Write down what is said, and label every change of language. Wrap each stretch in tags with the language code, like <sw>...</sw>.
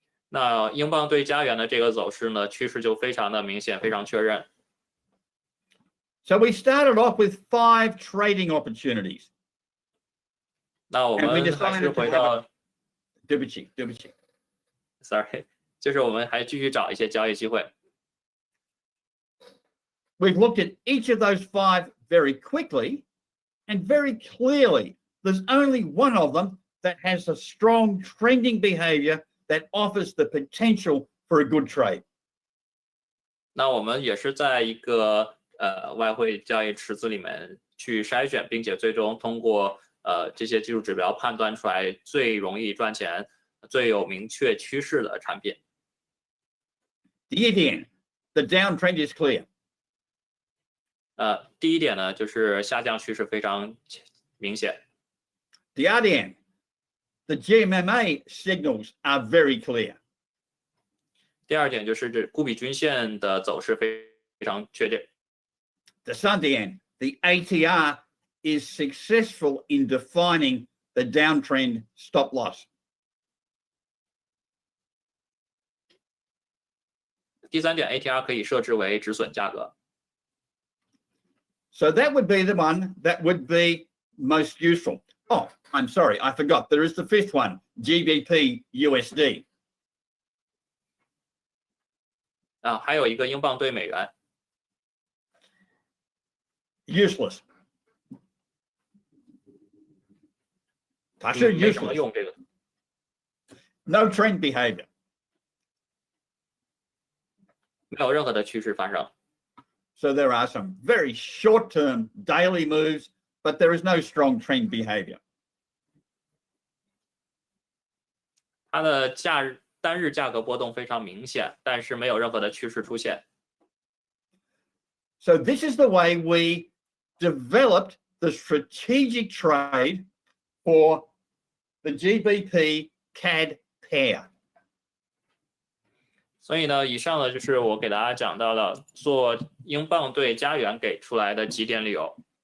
<zh>那英镑对加元的这个走势呢，趋势就非常的明显，非常确认。</zh> <en>So we started off with 5 trading opportunities.</en> <zh>那我</zh> <en>And we</en> <zh>们还是</zh> <en>decided to</en> <zh>回</zh> <en>have</en> <zh>到对不起，</zh> <en>sorry，</en> <zh>就是我们还继续找一些交易机会。</zh> <en>We've looked at each of those 5 very quickly and very clearly. There's only one of them that has a strong trending behavior that offers the potential for a good trade.</en> <zh>那我们也是在一个外汇交易池子里面去筛选，并且最终通过这些技术指标判断出来最容易赚钱、最有明确趋势的产品。第一点,</zh> <en>the downtrend is clear.</en> <zh>第一点呢，就是下降趋势非常明显。第二点,</zh> <en>the GMMA signals are very clear.</en> <zh>第二点就是这固比均线的走势非常确定。第三点,</zh> <en>the ATR is successful in defining the downtrend stop loss.</en> <zh>第三点 ，ATR 可以设置为止损价格。</zh> <en>So that would be the one that would be most useful. Oh, I'm sorry, I forgot. There is the 5th one, GBP USD.</en> <zh>还有一个英镑对美元。</zh> <en>Useless.</en> <zh>它是没什么</zh> <en>useless.</en> <zh>用这个。</zh> <en>No trend behavior.</en> <zh>没有任何的趋势发生。</zh> <en>So there are some very short-term daily moves, but there is no strong trend behavior.</en> <zh>它的单日价格波动非常明显，但是没有任何的趋势出现。</zh> <en>So this is the way we developed the strategic trade for the GBP CAD pair.</en> <zh>所以呢，以上呢就是我给大家讲到了做英镑对加元给出来的几点理由。</zh>